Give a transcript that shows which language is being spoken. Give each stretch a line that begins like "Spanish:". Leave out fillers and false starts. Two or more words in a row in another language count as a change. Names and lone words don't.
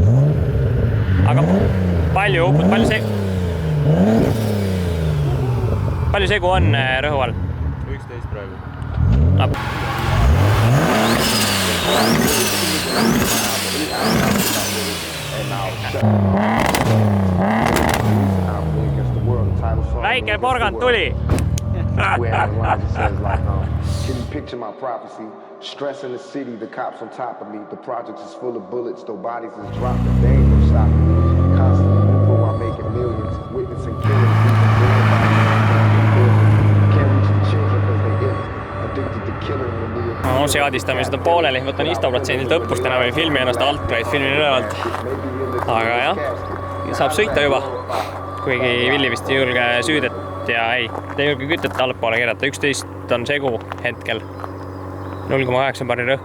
Estonian: Aga palju segu on rõhu all? 11 praegu. Väike porgand tuli!
English: Can you picture my prophecy? Stress in the city, the cops on top of me. The project is full of bullets, though bodies is dropped. They ain't no stopping me. Constantly moving while making millions. Witnessing killings. Can't reach the children because they ill. Addicted to killing when we No,
Estonian: seadistamised on pooleli, võtan 100% õppust enam ei filmi ennast alt, vaid filmin ülevalt. Aga jah, saab sõita juba. Kuigi Villi vist ei julge süüdet ja ei julge kütet allapoole keerata. 11 on segu hetkel. 0,8 barri rõhku.